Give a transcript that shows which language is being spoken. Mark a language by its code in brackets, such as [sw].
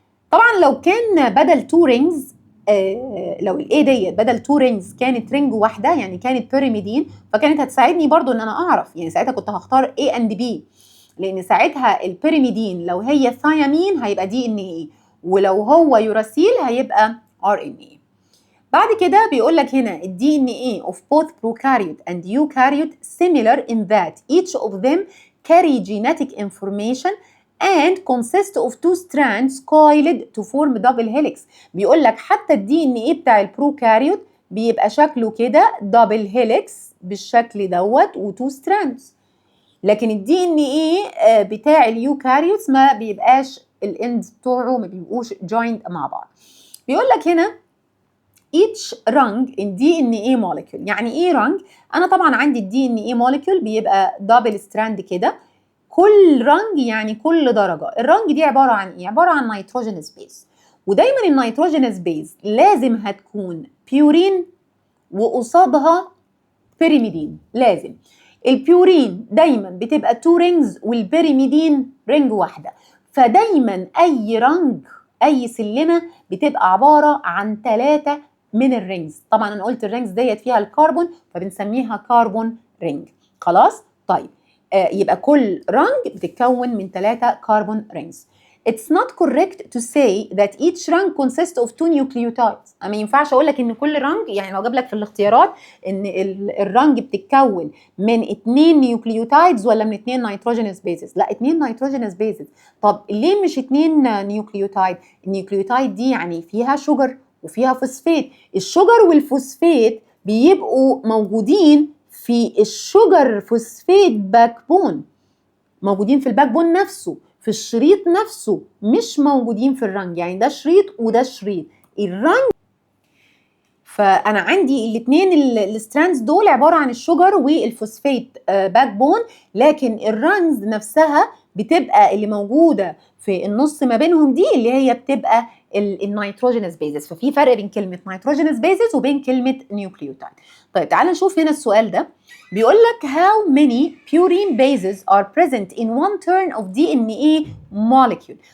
[ar] طبعا لو كان بدل 2 رينجز، لو الاي ديت بدل 2 رينجز كانت رينج واحده يعني كانت بيريميدين، فكانت هتساعدني برضو ان انا اعرف، يعني ساعتها كنت هختار A and B، لان ساعتها البيريميدين لو هي ثيامين هيبقى دي ان اي، ولو هو يوراسيل هيبقى ار ان اي. بعد كده بيقول لك هنا الدي ان اي [en] of both prokaryote and eukaryote similar in that each of them carry genetic information and consist of 2 strands coiled to form double helix. [ar] بيقول لك حتى الدي ان اي بتاع البروكاريوت بيبقى شكله كده دبل هيليكس بالشكل دوت و2 strands، لكن الدي ان اي بتاع اليوكاريوتس ما بيبقاش الاندز بتوعه ما بيبقوش جويند مع بعض. بيقول لك هنا [en] each rung in DNA molecule. [ar] يعني ايه rung؟ انا طبعا عندي الدي ان اي molecule بيبقى دبل ستراند كده، كل رنج يعني كل درجه. الرنج دي عباره عن ايه؟ عباره عن نيتروجينوس بيز، ودايما النيتروجينوس بيز لازم هتكون بيورين وقصادها بيريميدين. لازم البيورين دايما بتبقى 2 رينجز والبيريميدين رينج واحده، فدايما اي رنج اي سلمه بتبقى عباره عن 3 من الرينجز. طبعا انا قلت الرينجز ديت فيها الكربون فبنسميها كربون رينج. خلاص؟ طيب يبقى كل رنج بتتكون من 3 كربون رينجز. [en] It's not correct to say that each rung consists of 2 nucleotides. [ar] ما ينفعش اقول لك ان كل رنج، يعني لو جاب لك في الاختيارات ان الرنج بتتكون من 2 نيوكليوتايدز ولا من 2 نيتروجينوس بيزز، لا 2 نيتروجينوس بيزز. طب ليه مش 2 نيوكليوتايد؟ النيوكليوتايد دي يعني فيها شوجر وفيها فوسفات، الشوجر والفوسفات بيبقوا موجودين في الشوجر فوسفات باك بون، موجودين في الباك بون نفسه، في الشريط نفسه، مش موجودين في الرنج. يعني ده شريط وده شريط. الرنج فانا عندي الاثنين الستراندز دول عباره عن الشوجر والفوسفات باك بون، لكن الرنجز نفسها بتبقى اللي موجوده في النص ما بينهم دي اللي هي بتبقى النيتروجينوس بيزز. ففي فرق بين كلمه نيتروجينوس بيزز وبين كلمه نيوكليوتايد. طيب تعال نشوف هنا السؤال ده، بيقول لك [en] how many purine bases are present in one turn of DNA molecule.